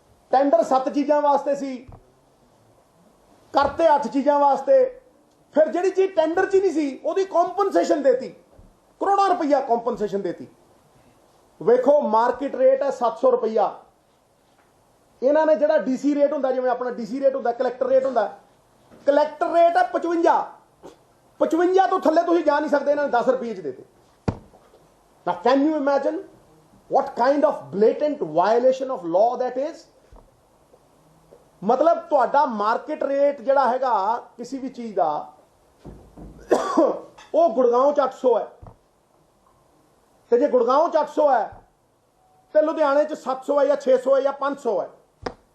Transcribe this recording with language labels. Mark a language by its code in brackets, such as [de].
[pa] Tender 7 ਚੀਜ਼ਾਂ ਵਾਸਤੇ ਸੀ, ਕਰਤੇ 8 ਚੀਜ਼ਾਂ ਵਾਸਤੇ, ਫਿਰ ਜਿਹੜੀ ਚੀਜ਼ ਟੈਂਡਰ 'ਚ ਹੀ ਨਹੀਂ ਸੀ ਉਹਦੀ ਕੰਪਨਸੇਸ਼ਨ ਦੇਤੀ, ਕਰੋੜਾਂ ਰੁਪਈਆ ਕੰਪਨਸੇਸ਼ਨ ਦੇਤੀ। ਵੇਖੋ ਮਾਰਕੀਟ ਰੇਟ ਹੈ 700 ਰੁਪਈਆ, ਇਹਨਾਂ ਨੇ ਜਿਹੜਾ ਡੀਸੀ ਰੇਟ ਹੁੰਦਾ, ਜਿਵੇਂ ਆਪਣਾ ਡੀਸੀ ਰੇਟ ਹੁੰਦਾ, ਕਲੈਕਟਰ ਰੇਟ ਹੁੰਦਾ, ਕਲੈਕਟਰ ਰੇਟ ਹੈ 55 ਤੋਂ ਥੱਲੇ ਤੁਸੀਂ ਜਾ ਨਹੀਂ ਸਕਦੇ, ਇਹਨਾਂ ਨੇ 10 ਰੁਪਏ 'ਚ ਦੇਤੇ। [en] Now can you imagine what kind of blatant violation of law that is? [pa] ਮਤਲਬ ਤੁਹਾਡਾ ਮਾਰਕੀਟ ਰੇਟ ਜਿਹੜਾ ਹੈਗਾ ਕਿਸੇ ਵੀ ਚੀਜ਼ ਦਾ ਉਹ ਗੁੜਗਾਉਂ 'ਚ 800 ਹੈ, ਤੇ ਜੇ ਗੁੜਗਾਉਂ 'ਚ 800 ਹੈ ਤੇ ਲੁਧਿਆਣੇ 'ਚ 700 ਹੈ ਜਾਂ 600 ਹੈ ਜਾਂ 500 ਹੈ।